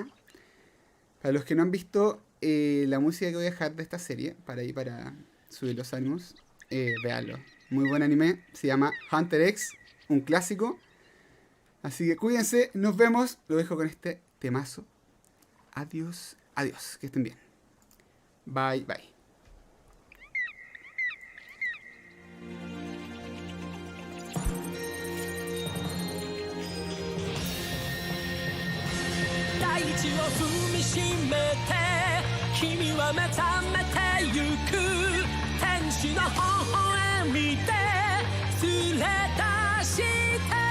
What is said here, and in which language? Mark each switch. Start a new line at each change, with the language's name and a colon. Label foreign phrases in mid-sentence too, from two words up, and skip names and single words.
Spanish: Para los que no han visto la música que voy a dejar de esta serie, para subir los ánimos, véanlo. Muy buen anime. Se llama Hunter X. Un clásico. Así que cuídense. Nos vemos. Lo dejo con este temazo. Adiós. Que estén bien. Bye.
Japanese: 大地を踏みしめて君は目覚めてゆく天使の微笑みで連れ出して